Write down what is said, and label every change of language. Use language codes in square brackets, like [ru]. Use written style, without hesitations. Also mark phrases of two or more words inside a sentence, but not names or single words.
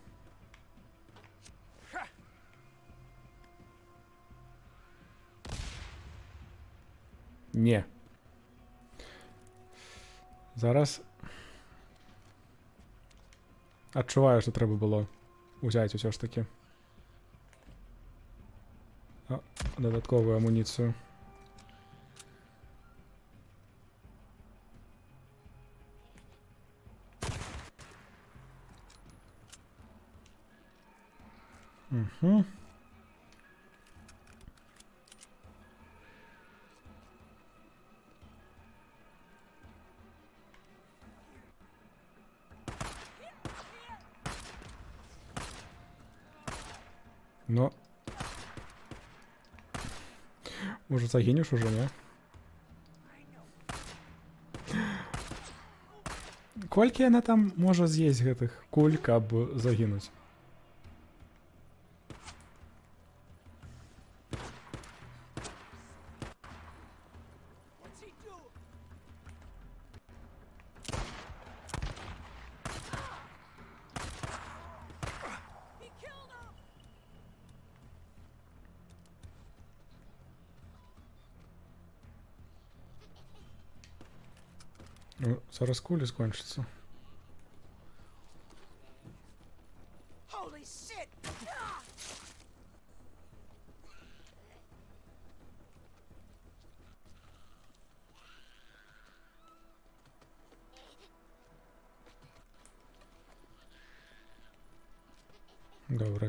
[be] Не. Зараз адчуваю, што трэба было ўзяць усё ж такі дадатковую амуніцыю. Угу. Но... [ru] Может, загинешь уже, не? [be] Колькі яна там можа з'есть гэтых куль, каб загінуць? [en] What's he do? He killed him! [be] Ну, зараз кулі скончаться. [en] Holy shit! Ah! [uk] Добре.